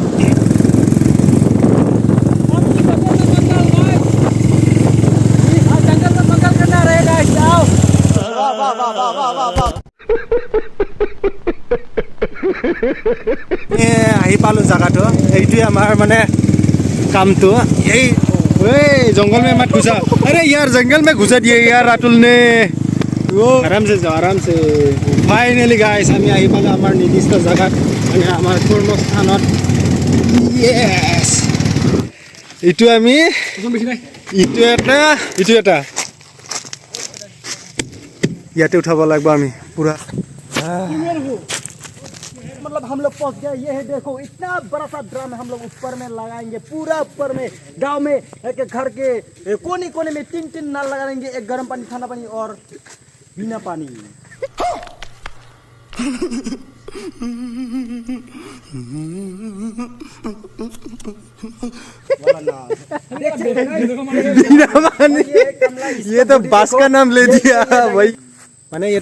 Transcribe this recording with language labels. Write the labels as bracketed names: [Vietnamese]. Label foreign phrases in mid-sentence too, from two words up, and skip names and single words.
[Assamese] আহি পালোঁ জাগাটো এইটোৱে আমাৰ মানে কামটো এই [Hindi] जंगल में मत घुसा अरे यार जंगल में घुसा दिए यार रातुल ने वो आराम से जाओ आराम से [English] finally guys [Assamese] আমি আহি পালো আমাৰ নিৰ্দিষ্ট জায়গাত মানে আমাৰ কৰ্মস্থানত ইয়েস ইটো আমি ইটো এটা ইয়াতে উঠাব লাগিব আমি পুৰা [Hindi] मतलब हम लोग पहुंच गए ये है देखो इतना बड़ा सा ड्रम हम लोग ऊपर में लगाएंगे पूरा ऊपर में गांव में एक घर के कोने कोने में तीन नल लगाएंगे एक गर्म पानी ठंडा पानी और बिना पानी ये तो बास का नाम ले दिया भाई [Assamese] মানে ইয়াতে